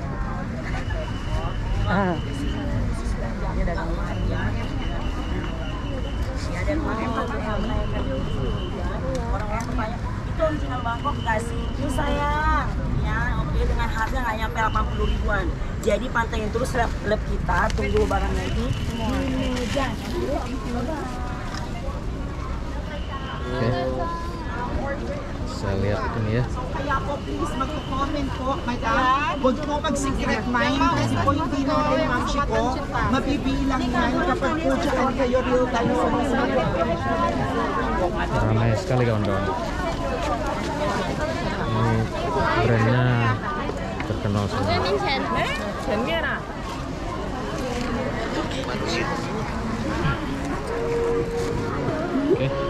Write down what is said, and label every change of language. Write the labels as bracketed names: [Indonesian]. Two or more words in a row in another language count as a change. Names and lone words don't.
[Indonesian] Itu original Bangkok kasih itu sayang ya, oke, dengan harga nggak nyampe 80 ribuan. Jadi pantengin terus lab kita, tunggu barangnya ini. Oke. Saya lihat ini ya. [Filipino] Kaya po please mag-comment po, madam. Huwag po mag-secret mind kasi po hindi natin ma'am ko mabibilang yan kapag po dyan kayo [English] real time [Filipino] sa mga [Indonesian] Ramai sekali kawan-kawan. Ini brandnya terkenal semua. Oke.